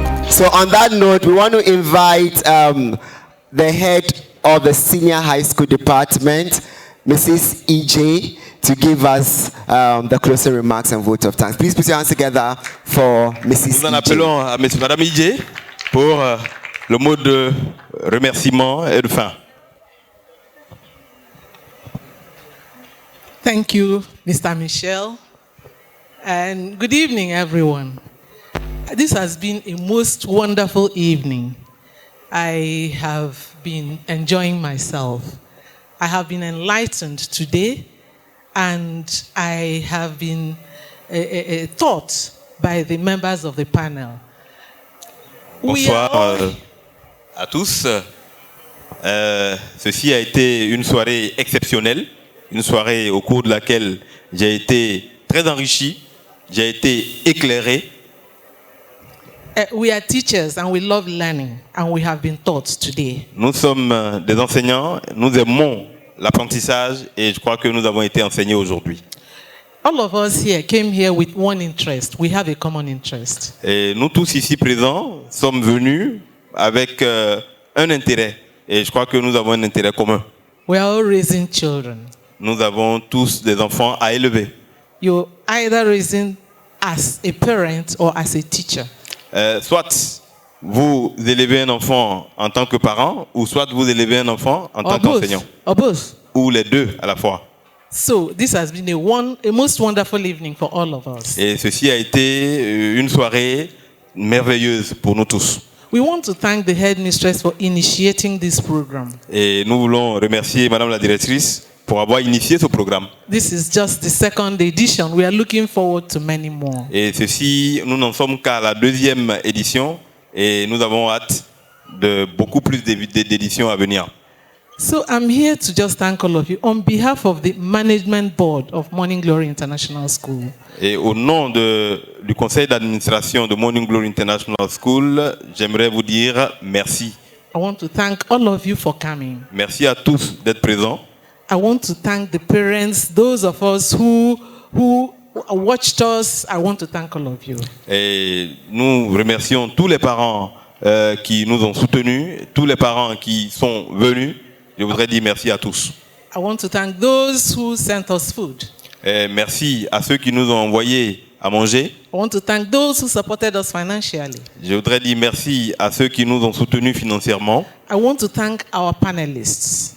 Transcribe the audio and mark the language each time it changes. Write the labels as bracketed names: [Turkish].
[English] So on that note, we want to invite the head of the senior high school department, Mrs. EJ, to give us the closing remarks and vote of thanks. Please put your hands together for Mrs. [French] Nous en appelons à Madame EJ pour le mot de remerciement et de fin. [English] Thank you, Mr. Michel, and good evening, everyone. This has been a most wonderful evening. I have been enjoying myself. I have been enlightened today, and I have been taught by the members of the panel. [French] Bonsoir à tous. Ceci a été une soirée exceptionnelle, une soirée au cours de laquelle j'ai été très enrichi, j'ai été éclairé. [English] We are teachers and we love learning, and we have been taught today. [French] Nous sommes des enseignants, nous aimons l'apprentissage et je crois que nous avons été enseignés aujourd'hui. [English] All of us here came here with one interest. We have a common interest. [French] Et nous tous ici présents sommes venus avec un intérêt et je crois que nous avons un intérêt commun. [English] We are all raising children. [French] Nous avons tous des enfants à élever. [English] You're either raising as a parent or as a teacher. [French] Soit vous élevez un enfant en tant que parent, ou soit vous élevez un enfant en tant qu'enseignant. Ou les deux à la fois. [English] So this has been a most wonderful evening for all of us. [French] Et ceci a été une soirée merveilleuse pour nous tous. [English] We want to thank the headmistress for initiating this program. [French] Et nous voulons remercier Madame la directrice pour avoir initié ce programme. [English] This is just the second edition. We are looking forward to many more. [French] Et ceci, nous n'en sommes qu'à la deuxième édition et nous avons hâte de beaucoup plus d'éditions à venir. [English] So I'm here to just thank all of you on behalf of the management board of Morning Glory International School. [French] Et au nom du conseil d'administration de Morning Glory International School, j'aimerais vous dire merci. [English] I want to thank all of you for coming. [French] Merci à tous d'être présents. [English] I want to thank the parents, those of us who watched us, I want to thank all of you. [French] Et nous remercions tous les parents qui nous ont soutenus, tous les parents qui sont venus. Je voudrais dire merci à tous. [English] I want to thank those who sent us food. [French] Et merci à ceux qui nous ont envoyé à manger. [English] I want to thank those who supported us financially. [French] Je voudrais dire merci à ceux qui nous ont soutenus financièrement. [English] I want to thank our panelists.